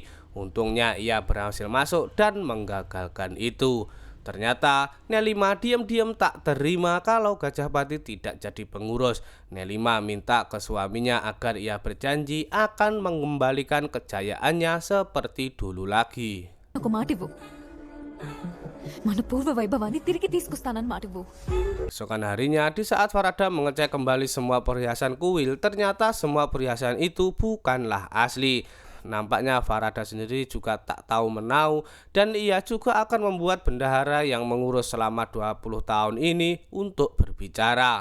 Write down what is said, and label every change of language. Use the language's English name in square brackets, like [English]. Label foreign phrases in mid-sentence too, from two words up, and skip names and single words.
[Indonesian] Untungnya ia berhasil masuk dan menggagalkan itu. Ternyata Nelima diam-diam tak terima kalau Gajahpati tidak jadi pengurus. Nelima minta ke suaminya agar ia berjanji akan mengembalikan kejayaannya seperti dulu lagi. [Telugu] Aku మాట ఇవ్వు. మన పూర్వ వైభవాన్ని తిరిగి తీసుకొస్తానని మాట ఇవ్వు. [Indonesian] Esokan harinya, di saat Farada mengecek kembali semua perhiasan kuil, ternyata semua perhiasan itu bukanlah asli. Nampaknya Farada sendiri juga tak tahu menau dan ia juga akan membuat bendahara yang mengurus selama 20 tahun ini untuk berbicara.